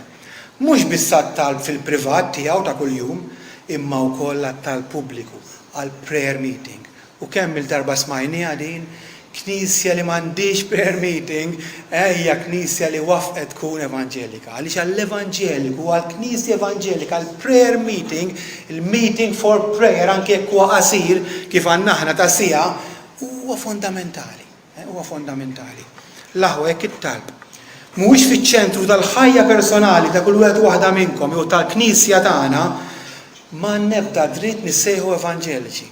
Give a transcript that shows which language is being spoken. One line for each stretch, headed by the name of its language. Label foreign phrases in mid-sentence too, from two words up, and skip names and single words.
Maltese: Mhux biss għat-talb fil-privat tiegħu ta' kuljum, imma wkoll għat-talb pubbliku, għal
English: prayer meeting.
Maltese: U kemm il-darba smajnija din, knisja li m'għandix
English: prayer meeting,
Maltese: hija knisja li wafqet tkun evanġelika. Għaliex għall-Evanġeliku, għall-Knisja Evanġelika, għall-
English: prayer meeting, il-meeting for prayer,
Maltese: anke jekk huwa qasir kif għandna aħna ta' sija, huwa fondamentali. Huwa fondamentali. L-aħwa hekk it-talb. Mhuwiex fiċ-ċentru tal-ħajja personali ta' kull wieħed waħda minnkom jew tal-Knisja tagħna, ma nebda dritt nissejħu evanġeliċi.